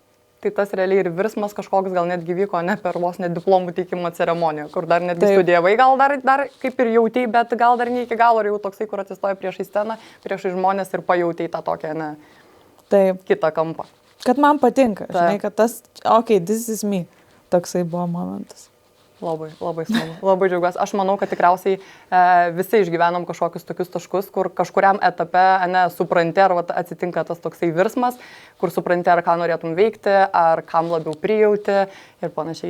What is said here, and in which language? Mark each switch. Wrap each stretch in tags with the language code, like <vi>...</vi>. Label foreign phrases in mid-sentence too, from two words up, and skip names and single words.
<lt>Tai tas realiai ir virsmas kažkoks gal netgi vyko ne per vos net diplomų teikimo ceremoniją, kur dar netgi studijavai, gal dar kaip ir jautei, bet gal dar ne iki galo, ar jau toksai, kur atsistoja priešai sceną, priešai žmonės ir pajautei tą tokią, ne, kitą kampą. Kad man patinka, žinai, kad tas,</lt> <en>this is me,</en> <lt>toksai buvo momentas. Labai smagu, labai džiaugiuosi. Aš manau, kad tikriausiai visi išgyvenom kažkokius tokius taškus, kur kažkuriam etape supranti, ar atsitinka tas toksai virsmas, kur supranti, ar ką norėtum veikti, ar kam labiau prijauti ir panašiai.</lt>